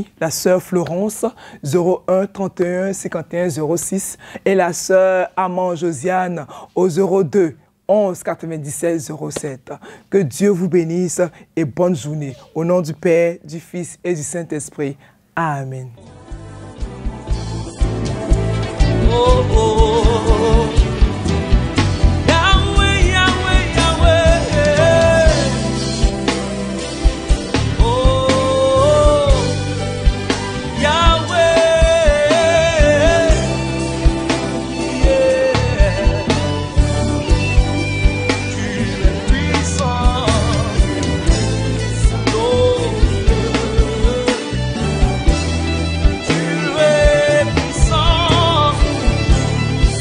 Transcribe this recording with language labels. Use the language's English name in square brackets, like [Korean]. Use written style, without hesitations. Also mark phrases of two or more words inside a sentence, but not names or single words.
[French] La sœur Florence, 01 31 51 06. Et la sœur Amand Josiane, au 02 11 97 07. Que Dieu vous bénisse et bonne journée. Au nom du Père, du Fils et du Saint-Esprit. Amen. Oh, oh, oh. Yahweh, Yahweh, Yahweh. Oh, Yahweh. Yeah. Tu es puissant. Oh, tu es puissant.